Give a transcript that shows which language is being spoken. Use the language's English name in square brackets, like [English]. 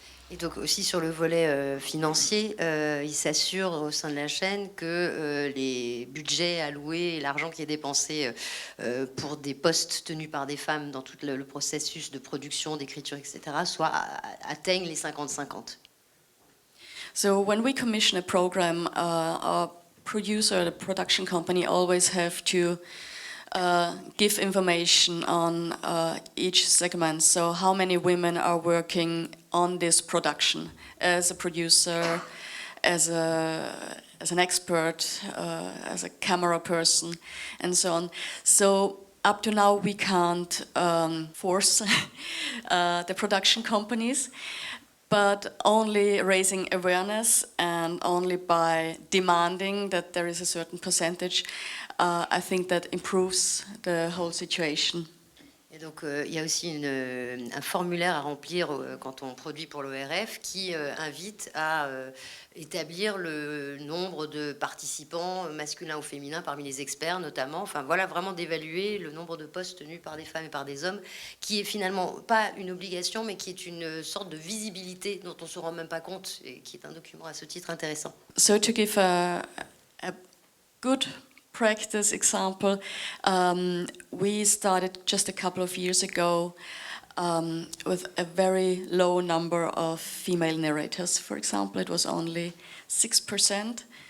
[French] Et donc aussi sur le volet financier, il s'assure au sein de la chaîne que les budgets alloués et l'argent qui est dépensé pour des postes tenus par des femmes dans tout le processus de production, d'écriture, etc., atteignent les 50-50. [English] So when we commission a program, our producer, the production company, always have to give information on each segment. So how many women are working on this production as a producer, as an expert, as a camera person, and so on. So up to now we can't force the production companies, but only raising awareness and only by demanding that there is a certain percentage, I think that improves the whole situation. [French] Et donc il y a aussi un formulaire à remplir quand on produit pour l'ORF qui invite à établir le nombre de participants masculins ou féminins parmi les experts notamment. Enfin voilà, vraiment d'évaluer le nombre de postes tenus par des femmes et par des hommes, qui est finalement pas une obligation, mais qui est une sorte de visibilité dont on ne se rend même pas compte et qui est un document à ce titre intéressant. [English] So to give a good practice example, we started just a couple of years ago with a very low number of female narrators. For example, it was only 6%.